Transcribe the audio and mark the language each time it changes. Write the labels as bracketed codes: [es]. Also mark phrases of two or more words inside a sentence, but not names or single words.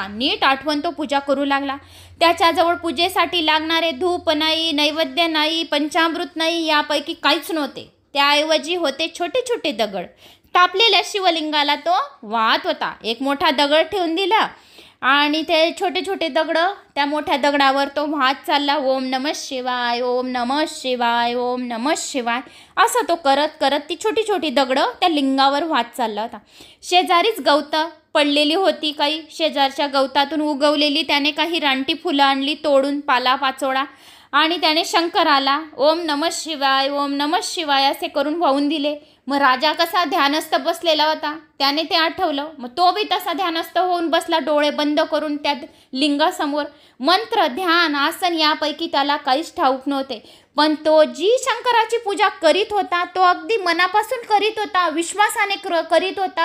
[mr] नीट आठवण तो पूजा करू लागला. त्याच्याजवळ पूजेसाठी लागणारे धूप नाही, नैवेद्य नाही, पंचामृत नाही, यापैकी काहीच नव्हते. त्याऐवजी होते छोटे छोटे दगड. तापलेल्या शिवलिंगाला तो वाहत होता. एक मोठा दगड ठेवून दिला आणि ते छोटे छोटे दगड त्या मोठ्या दगडावर तो वाहत चालला. [sa] ओम नमः शिवाय, ओम नमः शिवाय, ओम नमः शिवाय [mr] असं तो करत करत ती छोटी छोटी दगड त्या लिंगावर वाहत चालला होता. शेजारीच गवतं पडलेली होती. काही शेजारच्या गवतातून उगवलेली त्याने काही रानटी फुलं आणली तोडून, पालापाचोळा, आणि त्याने शंकराला [sa] ओम नमः शिवाय, ओम नमः शिवाय [mr] असे करून वाहून दिले. मग राजा कसा ध्यानस्थ बसलेला होता, त्याने ते आठवलं. मग तो बी तसा ध्यानस्थ होऊन बसला, डोळे बंद करून त्या लिंगासमोर. मंत्र, ध्यान, आसन यापैकी त्याला काहीच ठाऊक नव्हते. पण तो जी शंकराची पूजा करीत होता तो अगदी मनापासून करीत होता, विश्वासाने करीत होता.